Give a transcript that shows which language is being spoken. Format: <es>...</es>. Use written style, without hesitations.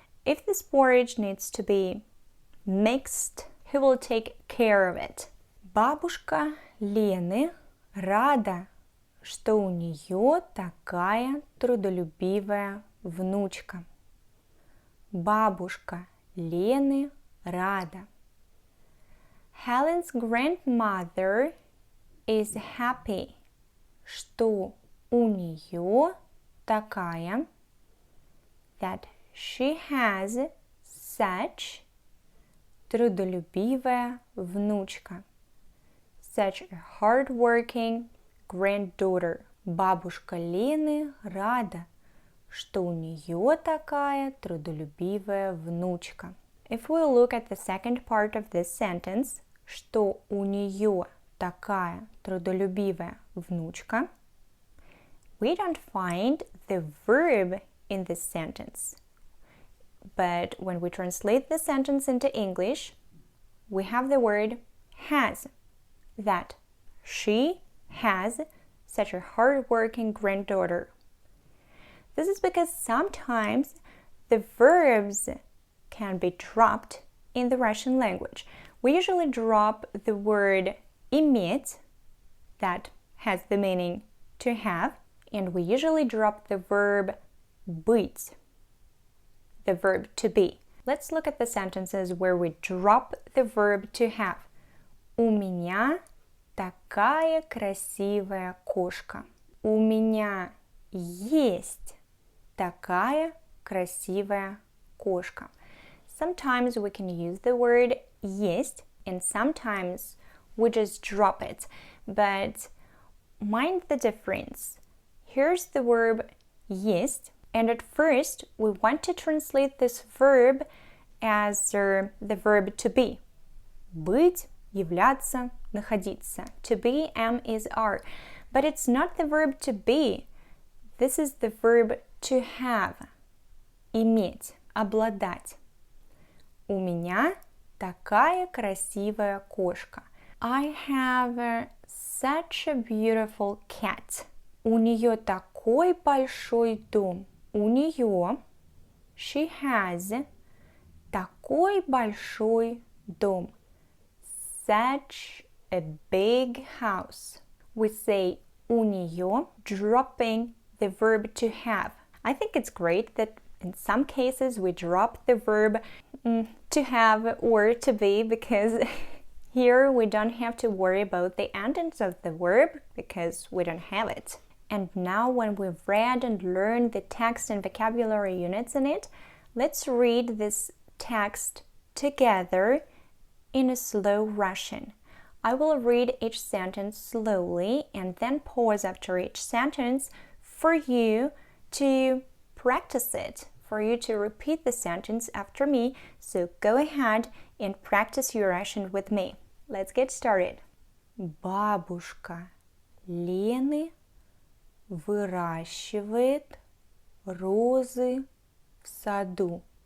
<en>If this porridge needs to be mixed, he will take care of it.</en> <ru>Бабушка Лены рада, что у нее такая трудолюбивая внучка. Бабушка Лены рада.</ru> <en>Helen's grandmother is happy,</en> <ru>что у нее такая,</ru> <en>that she has such</en> <ru>трудолюбивая внучка,</ru> <en>such a hardworking granddaughter.</en> <ru>Бабушка Лены рада, что у нее такая трудолюбивая внучка.</ru> <en>If we look at the second part of this sentence,</en> <ru>что у нее такая трудолюбивая внучка,</ru> <en>we don't find the verb in this sentence. But when we translate the sentence into English, we have the word has, that she has such a hard-working granddaughter. This is because sometimes the verbs can be dropped in the Russian language. We usually drop the word иметь, that has the meaning to have, and we usually drop the verb быть, the verb to be. Let's look at the sentences where we drop the verb to have.</en> <ru>У меня такая красивая кошка. У меня есть такая красивая кошка.</ru> <en>Sometimes we can use the word есть, and sometimes we just drop it. But mind the difference. Here's the verb есть, and at first we want to translate this verb as the verb to be.</en> <ru>Быть, являться, находиться.</ru> <en>To be, am, is, are. But it's not the verb to be. This is the verb to have.</en> <ru>Иметь, обладать. У меня такая красивая кошка.</ru> <en>I have such a beautiful cat.</en> <ru>У нее такой большой дом. У нее,</ru> <en>she has,</en> <ru>такой большой дом.</ru> <en>Such a big house. We say</en> <ru>у нее,</ru> <en>dropping the verb to have. I think it's great that in some cases we drop the verb to have or to be, because here we don't have to worry about the endings of the verb because we don't have it. And now when we've read and learned the text and vocabulary units in it, let's read this text together in a slow Russian. I will read each sentence slowly and then pause after each sentence for you to practice it, for you to repeat the sentence after me. So go ahead and practice your Russian with me. Let's get started.</en> <ru>Бабушка Лены выращивает розы в саду.</ru>